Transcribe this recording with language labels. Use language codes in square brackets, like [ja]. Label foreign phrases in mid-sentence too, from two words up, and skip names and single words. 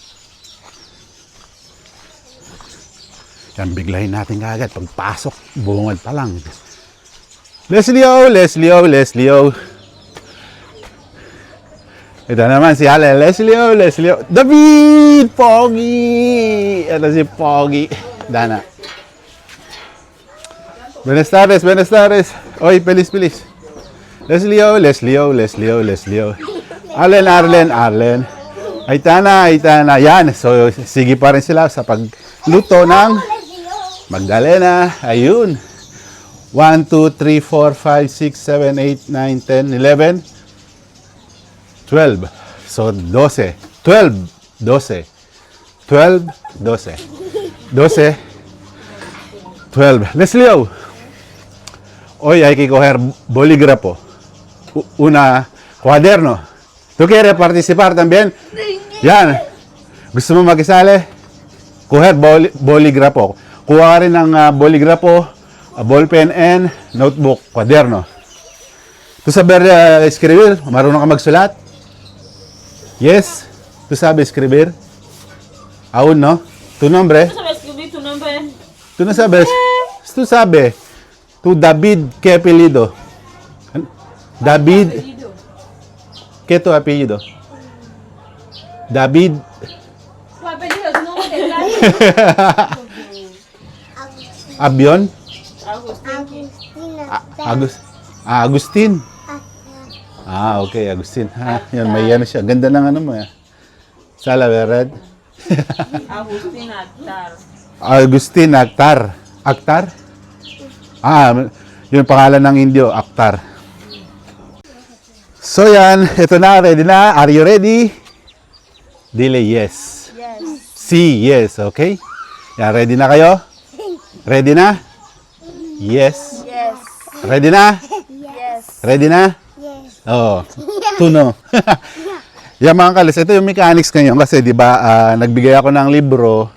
[tl] Yan, biglayin natin kagad pagpasok, bungad pa lang. Leslie O, Leslie O, Leslie O. Ito naman si Ale, Leslie O, Leslie O. David! Pogi! Ito si Pogi. Dana. [es] Buenas tardes, buenas tardes. [tl] Oy, pilis. Leslie O, Leslie O, Leslie O, Leslie O. Arlen, Arlen, Arlen. Aitana. Yan. So, sige pa rin sila sa pagluto ng Magdalena. Ayun. 1, 2, 3, 4, 5, 6, 7, 8, 9, 10, 11, 12. So, 12. 12. 12. 12. 12. 12. 12. Leslie O. [es] Hoy hay que coger bolígrafo. Una cuaderno. ¿Tú quieres participar también? [tl] Yan. Gusto mo makisali? [es] Coger bolígrafo. [tl] Kuha rin ng bolígrafo, [en] ballpen and notebook, [tl] kwaderno. [es] Tu saber escribir? [tl] Marunong ka magsulat? [en] Yes? [es] Tu sabes escribir? Aún no? Tu nombre? No sabes escribir tu nombre. Tu no sabes? Tu sabe? Tu David, ¿qué apellido? David, ¿qué tu apellido? David. Tu apellido es nombre de Avion? Agustín. [tl] Agustin. Okay, Agustin. Yan, may ano siya. Ganda ng ano mo. Sala, red. Agustín Actar. Agustin Actar. Actar? Yung pangalan ng Indio, Actar. So yan, ito na, ready na. [en] Are you ready? [es] Dile yes. [en] Yes. [tl] Si, yes, okay? Yan, ready na kayo? Ready na? Yes. [en] Yes. [tl] Ready na? [en] Yes. [tl] Ready na? [en] Yes. [tl] Oo. Tuno. Yan mga kalis, ito yung mechanics ngayon kasi 'di ba nagbigay ako ng libro.